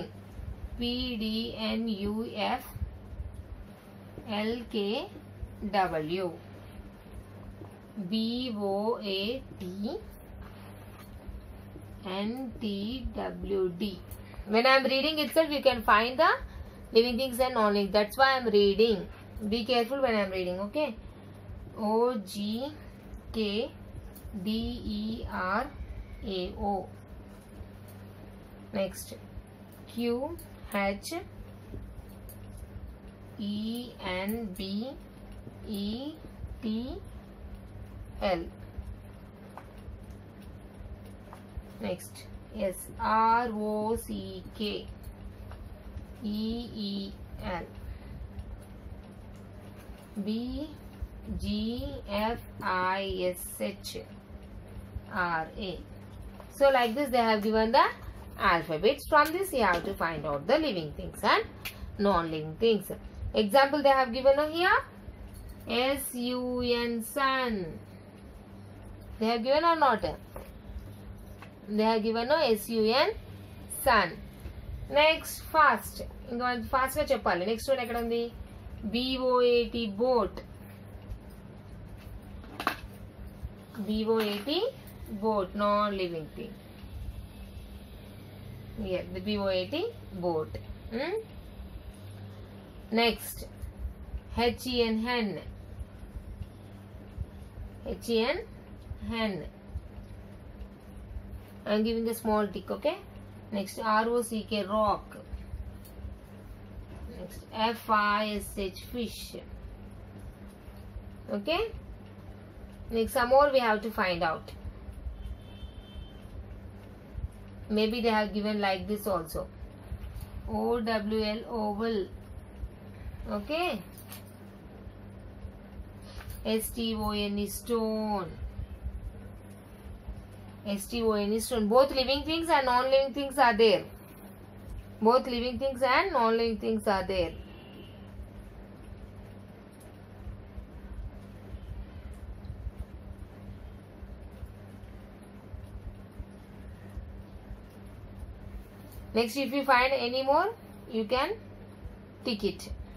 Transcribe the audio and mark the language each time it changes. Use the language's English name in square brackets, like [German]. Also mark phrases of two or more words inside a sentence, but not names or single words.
[English] P, D, N, U, F, L, K, W, B, O, A, T, N, T, W, D. When I am reading itself, you can find the living things and non-living. That's why I am reading. Be careful when I am reading, okay? O, G, K, D, E, R, A, O. Next, Q, H, E, N, B, E, T, L. Next, S, R, O, C, K, E, E, L. B, G, F, I, S, H, R, A. So like this they have given the alphabets. From this you have to find out the living things and non-living things. Example they have given here. S-U-N, sun. They have given or not? They have given S-U-N, sun. Next, fast. Fast [Telugu] గా చెప్పాలి. [English] Next one [Telugu] ఎక్కడ ఉంది? [English] B-O-A-T, boat. B-O-A-T, boat, non-living thing. Here, the B-O-A-T, boat. Next, H-E-N, hen. H-E-N, hen. I am giving a small tick, okay? Next, R-O-C-K, rock. Next, F-I-S-H, fish. Okay? Next, some more we have to find out. Maybe they have given like this also. O-W-L, oval. Okay? S-T-O-N, stone. S-T-O-N, stone. Both living things and non-living things are there. Both living things and non-living things are there. Next, if you find any more, you can tick it.